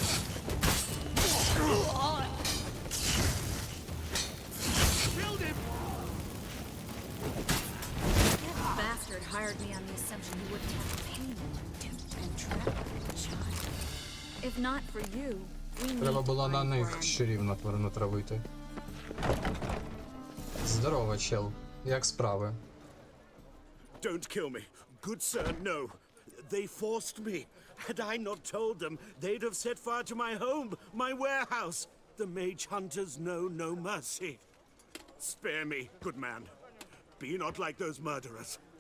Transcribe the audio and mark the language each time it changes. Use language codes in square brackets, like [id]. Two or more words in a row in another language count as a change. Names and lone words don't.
[en] Killed him! That bastard hired me on the assumption he wouldn't have to pay me and trap the child. If not for you, we need [uk] Треба було на [en] to find [uk] них [en] Brandon. [uk] щурів натравити. Здорово, чел. Як справи? [en] Don't kill me. Good sir, no. They forced me. Had I not told them, they'd have set fire to my home, my warehouse. The mage hunters know no mercy. Spare me, good man. Be not like those murderers.